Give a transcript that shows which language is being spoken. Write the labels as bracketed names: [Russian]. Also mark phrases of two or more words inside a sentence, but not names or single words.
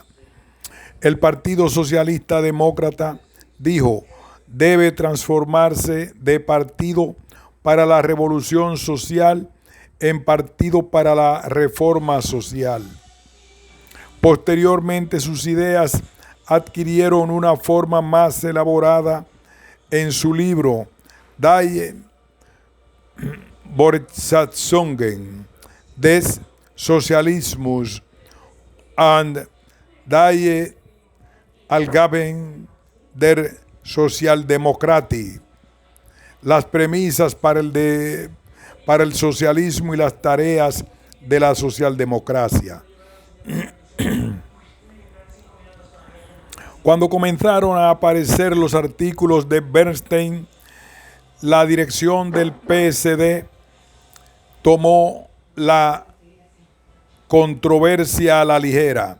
[Spanish] El Partido Socialista Demócrata, dijo, debe transformarse de partido para la revolución social en partido para la reforma social. Posteriormente, sus ideas adquirieron una forma más elaborada en su libro Die Fortsetzungen des Sozialismus und die Aufgaben der Sozialdemokratie, las premisas para el socialismo y las tareas de la socialdemocracia. Cuando comenzaron a aparecer los artículos de Bernstein, la dirección del PSD tomó la controversia a la ligera.